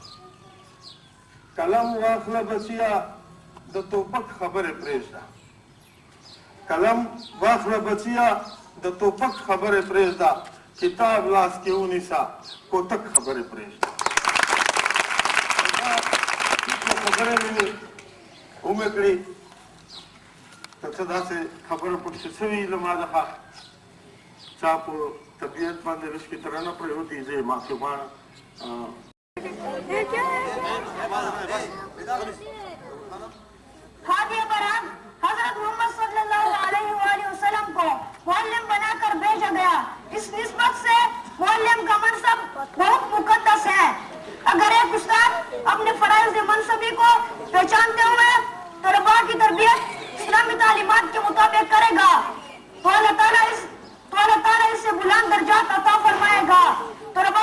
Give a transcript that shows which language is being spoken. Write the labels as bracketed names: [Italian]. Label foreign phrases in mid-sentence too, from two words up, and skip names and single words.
[Pashto] قلم واخله بچیا د توپک خبرې پرېږده قلم واخله بچیا د توپک خبرې پرېږده کتاب لاس کې ونیسه کوتک خبرې پرېږده خبرې مې ومې کړې که څه داسې خبره پکښې شوي زما څخه چا په طبیعت باندې رشکې ترانه پرېوتې زه یې معافي غواړم [Urdu] ہادی برہم حضرت محمد صلی اللہ علیہ وسلم کو معلم بناکر بھیجا گیا اس نسبت سے معلم کا منصب بہت مقدس ہے اگر ایک استاد اپنے فرائض منصبی کو پہچانتے ہوئے طلبہ کی تربیت اسلامی تعلیمات کے مطابق کرے گا تو اللہ تعالی اس سے بلند درجات عطا فرمائے گا طلبہ